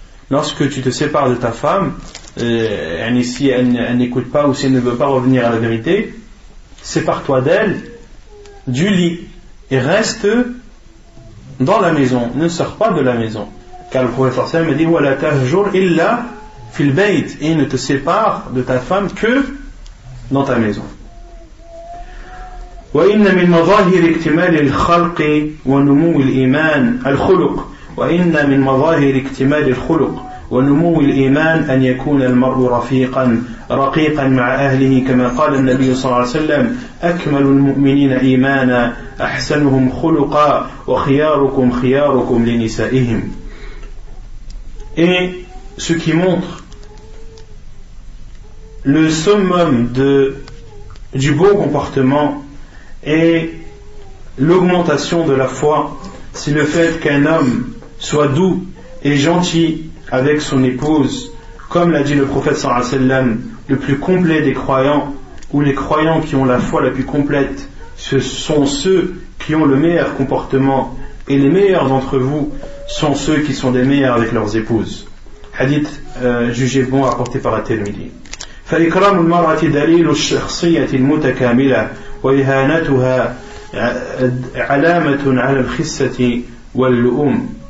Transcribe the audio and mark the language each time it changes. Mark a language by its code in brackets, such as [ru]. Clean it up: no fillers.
[fr] Lorsque tu te sépares de ta femme, si elle n'écoute pas ou si elle ne veut pas revenir à la vérité, sépare-toi d'elle du lit et reste dans la maison, ne sors pas de la maison, car le prophète sallallahu alayhi wa sallam a dit: [ar] wala tahjur illa fil bayt, [fr] et ne te sépare de ta femme que dans ta maison. [ar] وإن من مظاهر اكتمال الخلق ونمو الإيمان الخلق وإن من مظاهر اكتمال الخلق ونمو الإيمان أن يكون المرء رقيقا مع أهله، كما قال النبي صلى الله عليه وسلم: أكمل المؤمنين إيمانا أحسنهم خلقا وخياركم خياركم لنسائهم. [fr] Et ce qui montre le summum du beau comportement et l'augmentation de la foi, c'est le fait qu'un homme soit doux et gentil avec son épouse, comme l'a dit le prophète sallallahu alayhi wa sallam: le plus complet des croyants, ou les croyants qui ont la foi la plus complète, ce sont ceux qui ont le meilleur comportement, et les meilleurs d'entre vous sont ceux qui sont des meilleurs avec leurs épouses. Hadith jugé bon rapporté par At-Tirmidhi. [ar] فإكرام المرأة دليل الشخصية المتكاملة وإهانتها علامة على الخسة واللؤم.